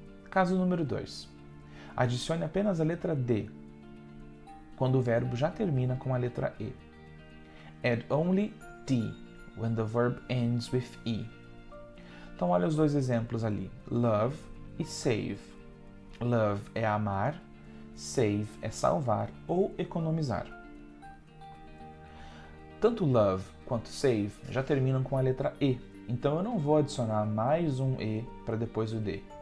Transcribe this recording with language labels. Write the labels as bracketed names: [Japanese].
[Portuguese] Caso número 2. Adicione apenas a letra D, quando o verbo já termina com a letra E. [English] Add only D, when the verb ends with E. [Portuguese] Então, olha os dois exemplos ali. Love e save. Love é amar, save é salvar ou economizar. Tanto love quanto save já terminam com a letra E, então eu não vou adicionar mais um E para depois o D.